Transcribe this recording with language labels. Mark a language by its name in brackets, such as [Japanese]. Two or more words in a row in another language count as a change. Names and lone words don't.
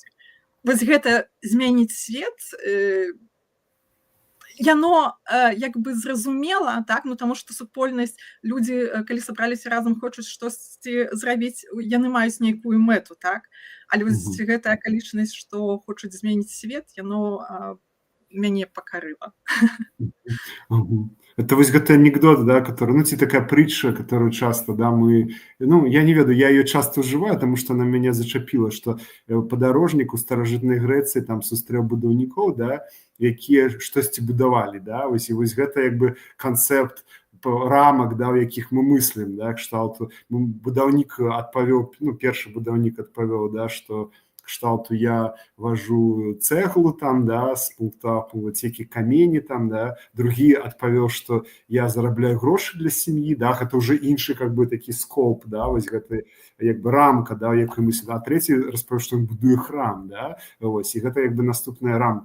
[Belarusian] Вось гэта змяніць свет, яно як бы зразумела, так, ну, таму што супольнасць, людзі, калі сабраліся разам, хочуць штосьці зрабіць, яны маюць нейкую мэту, так, але вось гэтая акалічнасць, што хочуць змяніць свет, яно мяне пакарыла. [Russian] Это [Belarusian] вось гэты анекдот, [Russian] да, который, ну, [Belarusian] ці такая [Russian] притча, которую часто, да, мы, ну, [Belarusian] я не ведаю, [Russian] я ее часто уживаю, потому что она меня зачапила, что падарожнік [Belarusian] у старажытнай Грэцыі там сустрэў будаўнікоў, да, якія штосьці будавалі, да, вось, і вось гэта як бы канцэпт рамак, да, у якіх мы мыслім, да, кшталту, будаўнік адпавёў, ну, першы будаўнік адпавёў, да, што кшталту я вожу цеглу там, да, [Russian] с пункта А [Belarusian] пункт які камені там, да, другі адпавёў, што я зарабляю грошы для сям'і, да, гэта ўжо іншы [Russian] как бы [Belarusian] такі скоп, да, вось гэта як бы рамка, да, якой мы сюда, а трэці распавёў, што ён будуе храм, да, вось, і гэта як бы наступная рамка.